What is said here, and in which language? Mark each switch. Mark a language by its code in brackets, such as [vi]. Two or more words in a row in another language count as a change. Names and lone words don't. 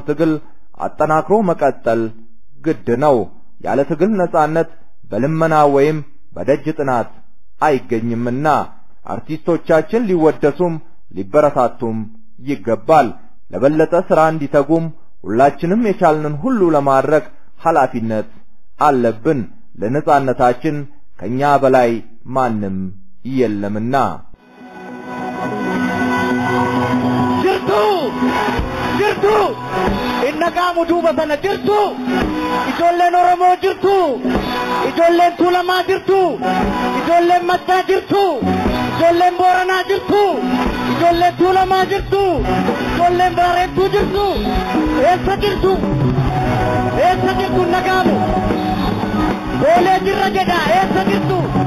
[am] ትግል አጠናክሮ መቀጠል ግድ ነው። ያለ ትግል ነጻነት በልመና ወይም በደጅ ጥናት አይገኝምና አርቲስቶቻችን ሊወደሱም ሊበረታቱም ይገባል። ለበለጠ ስራ እንዲተጉም ሁላችንም የቻልንን ሁሉ ለማድረግ ኃላፊነት አለብን። ለነጻነታችን ከኛ በላይ ማንም የለምና። [om] jirtu innaqaamu duuba sana jirtu ijoolleen oromoo jirtu ijoolleen tuulamaa jirtu ijoolleen maccaa jirtu ijoolleen booranaa jirtu ijoolleen tuulamaa jirtu ijoolleen baareettuu jirtu eessa jirtu innaqaamu boolee jirra jedha eessa jirtu